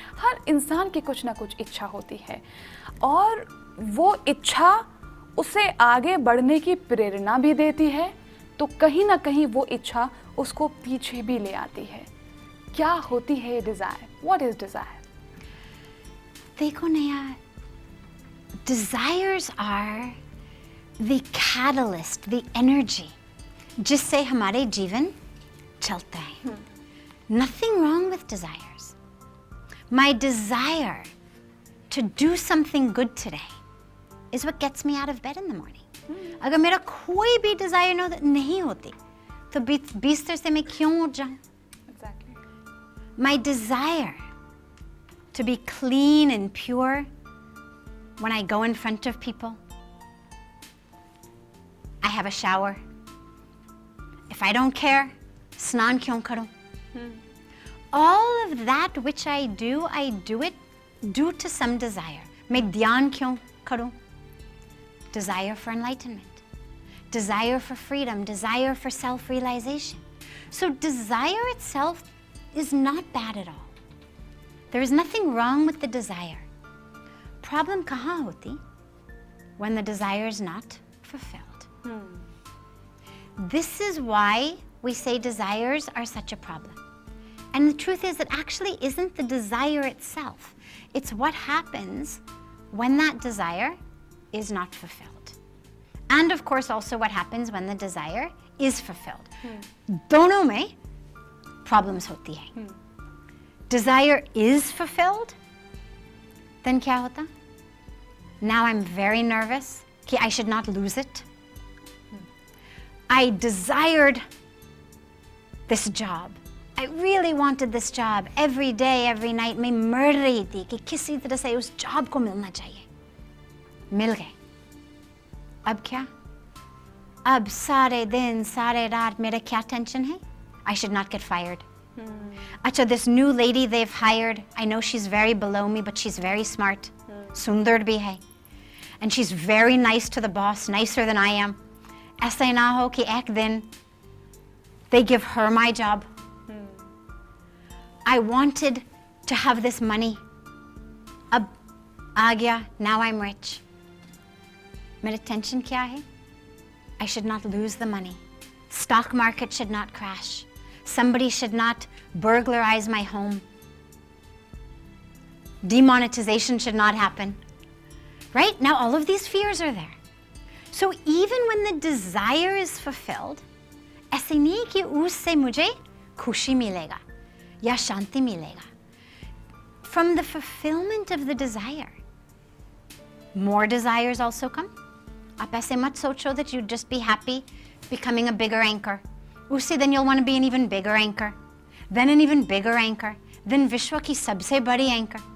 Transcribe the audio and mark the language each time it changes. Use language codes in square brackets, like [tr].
[hi] हर इंसान की कुछ ना कुछ इच्छा होती है, और वो इच्छा उसे आगे बढ़ने की प्रेरणा भी देती है, तो कहीं ना कहीं वो इच्छा उसको पीछे भी ले आती है। क्या होती है ये डिज़ायर? What is desire? देखो नया, [en] desires are the catalyst, the energy [hi] जिससे हमारे जीवन चलता है। [en] Nothing wrong with desires. My desire to do something good today is what gets me out of bed in the morning. [hi] अगर मेरा कोई भी desire नहीं होती तो बिस्तर से मैं क्यों उठ जाऊं? [en] Exactly. My desire to be clean and pure when I go in front of people. I have a shower. If I don't care, [hi] स्नान क्यों करूं? [en] All of that which I do it due to some desire. [hi] मैं ध्यान क्यों करूं? [en] Desire for enlightenment, desire for freedom, desire for self-realization. So desire itself is not bad at all. There is nothing wrong with the desire. [hi] Problem कहाँ होती? [en] When the desire is not fulfilled. This is why we say desires are such a problem. And the truth is, it actually isn't the desire itself. It's what happens when that desire is not fulfilled. And of course also what happens when the desire is fulfilled. [hi] दोनों में problems होती है. [en] Desire is fulfilled, then [hi] क्या होता? [en] Now I'm very nervous कि I should not lose it. I desired this job. I really wanted this job. Every day, every night, [hi] मैं मर रही थी कि किसी तरह से उस जॉब को मिलना चाहिए। मिल गए। अब क्या? अब सारे दिन, सारे रात मेरा क्या टेंशन है? [en] I should not get fired. अच्छा, this new lady they've hired, I know she's very below me, but she's very smart. [hi] सुंदर भी है. [en] And she's very nice to the boss, nicer than I am. [hi] ऐसा ना हो कि एक दिन [en] they give her my job. I wanted to have this money. [hi] अब आ गया, [en] now I'm rich. [hi] मेरा tension क्या है? [en] I should not lose the money. Stock market should not crash. Somebody should not burglarize my home. Demonetization should not happen. Right? Now all of these fears are there. So even when the desire is fulfilled, [hi] ऐसे नहीं कि उससे मुझे खुशी मिलेगा या शांति मिलेगा. [en] From the fulfillment of the desire, more desires also come. [hi] आप ऐसे मत सोचो [en] that you'd just be happy becoming a bigger anchor. उससे then you'll want to be an even bigger anchor, then an even bigger anchor, then [hi] विश्व की सबसे बड़ी [en] anchor.